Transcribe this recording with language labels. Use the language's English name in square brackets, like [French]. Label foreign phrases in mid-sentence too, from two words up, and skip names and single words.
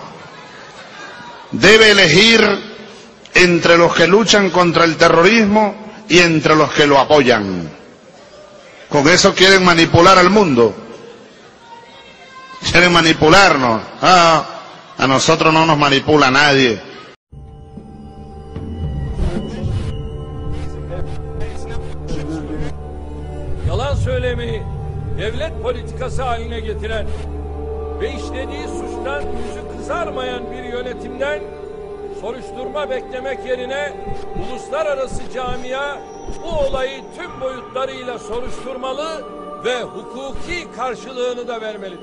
[Spanish] Debe elegir entre los que luchan contra el terrorismo y entre los que lo apoyan. Con eso quieren manipular al mundo. Quieren manipularnos. A nosotros no nos manipula nadie. [Turkish] Yalan söylemeyi devlet politikası haline getiren ve işlediği suçtan yüzü kızarmayan bir yönetimden soruşturma beklemek yerine uluslararası camia bu olayı tüm boyutlarıyla soruşturmalı ve hukuki karşılığını da vermelidir.